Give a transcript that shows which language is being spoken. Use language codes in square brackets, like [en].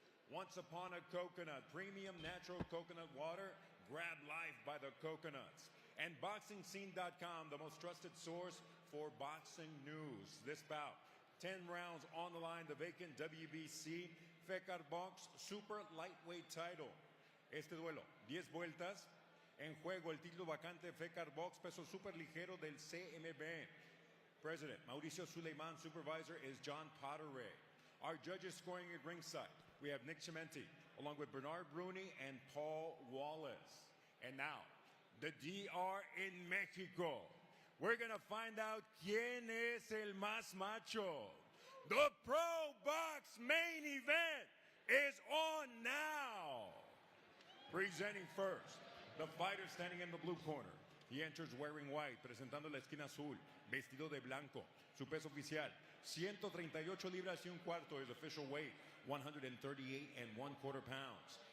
[en] Once Upon a Coconut, premium natural coconut water. Grab life by the coconuts. And BoxingScene.com, the most trusted source for boxing news. This bout, 10 rounds on the line, the vacant WBC Fecar Box Super Lightweight title. [es] Este duelo, 10 vueltas. En juego el título vacante Fecar Box peso super ligero del CMB. [en] President Mauricio Suleiman, supervisor is John Potteray. Our judges scoring at ringside, we have Nick Chimenti, along with Bernard Bruni and Paul Wallace. And now, the DR in Mexico. We're going to find out [es] quién es el más macho. [en] The Pro Box main event is on now. Presenting first, the fighter standing in the blue corner. He enters wearing white, [es] presentando la esquina azul, vestido de blanco. Su peso oficial, 138 libras y un cuarto, [en] his official weight, 138 1/4 pounds.